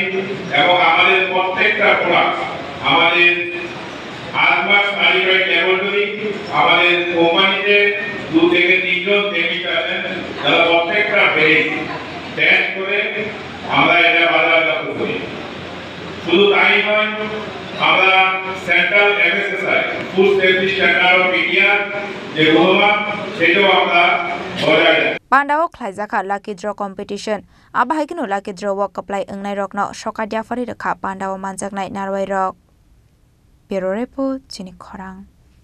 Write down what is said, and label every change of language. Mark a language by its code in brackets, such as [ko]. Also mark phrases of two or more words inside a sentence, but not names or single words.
[bn] এবং আমাদের প্রত্যেকটা প্রোডাক্ট আমাদের 8 মাস [en] certified laboratory [bn] আমাদের কোম্পানিতে 2 থেকে 3 জন কেমিস্ট আছেন যারা প্রত্যেকটা [en] base test [bn] করে আমরা এটা বাজারজাত করি শুধু তাই নয় আমরা [en] central MSSI food safety standard of India [bn] যে গুণমান সেটাও আমরা বজায় রাখি [trp] Pandawo Klaizaka [en] Lucky Draw Competition [trp] Abahikino [en] Lucky Draw Walk Apply [trp] Engnai Rokno Shokadia Fari Rekha Pandawo Manjaknai Narwai Rok Bureau Report Chini Khorang